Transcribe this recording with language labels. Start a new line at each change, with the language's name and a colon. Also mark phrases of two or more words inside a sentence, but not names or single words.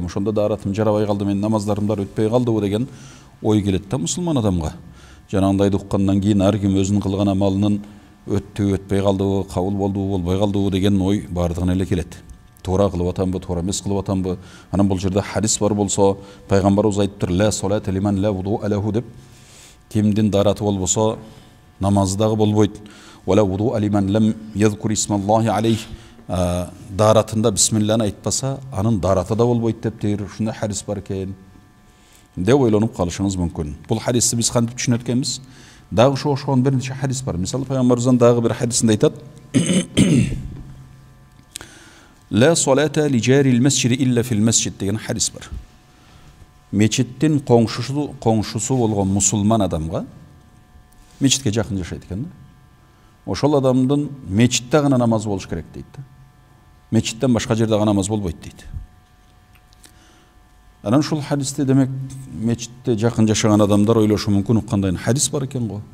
Kyrgyz: Ошондо даратым жарабай калды, мен намаздарымдар өтпөй калдыбы деген ой келет да мусулман адамга. Жанагындайды уккандан кийин ар ким өзүнүн кылган амалынын өтпөй калдыбы, кабыл болдубу, болбой калдыбы деген ой бардыгына эле келет. Туура кылып атамбы, туура эмес кылып атамбы? Анан бул жерде хадис бар болсо, пайгамбарыбыз айтыптыр:
Arabic: "لا صلاة لمن لا وضوء له" деп.
Kyrgyz: Кимдин дараты болбосо намазы дагы болбойт.
Arabic: "ولا وضوء لمن لم يذكر اسم الله عليه"
Kyrgyz: даратында бисмилланы айтпаса, анын дараты да болбойт деп ушундай хадис бар экен деп ойлонуп калышыңыз мүмкүн. Бул хадисти биз кантип түшүнөт экенбиз? Дагы ошогон бир нече хадис бар. Мисалы пайгамбарыбыздын дагы бир хадисинде айтат:
Arabic: "لا صلاة لجار المسجد إلا في المسجد"
Kyrgyz: деген хадис бар. Мечиттин коңшусу болгон мусулман адамга, мечитке жакын жашайт экен да, ошол адамдын мечитте гана намаз болуш керек дейт да. Мечиттен башка жерде намаз болбойт дейт. Анан ушул хадисте демек мечитте жакын жашаган адамдар ойлошу мүмкүн, уккандай хадис бар экен го.